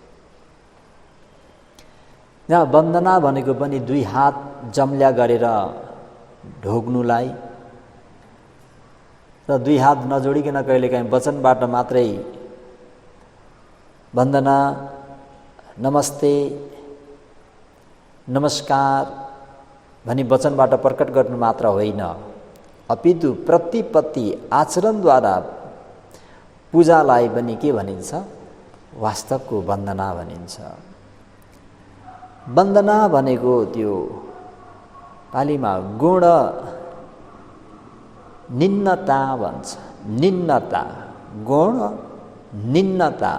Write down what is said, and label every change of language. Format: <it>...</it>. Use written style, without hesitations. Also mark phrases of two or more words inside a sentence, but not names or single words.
<ne>यहाँ वन्दना भनेको पनि दुई हात जम्ल्या गरेर ढोग्नुलाई र दुई हात नजोडिकन कहिलेकाहीँ वचनबाट मात्रै वन्दना, नमस्ते, नमस्कार भनी वचनबाट प्रकट गर्नु मात्र होइन, अपितु प्रतिपत्ति आचरणद्वारा पूजालाई पनि के भनिन्छ? वास्तवको वन्दना भनिन्छ। वन्दना भनेको त्यो पालीमा गुण निम्नता भन्छ। निम्नता, गुण निम्नता।</ne>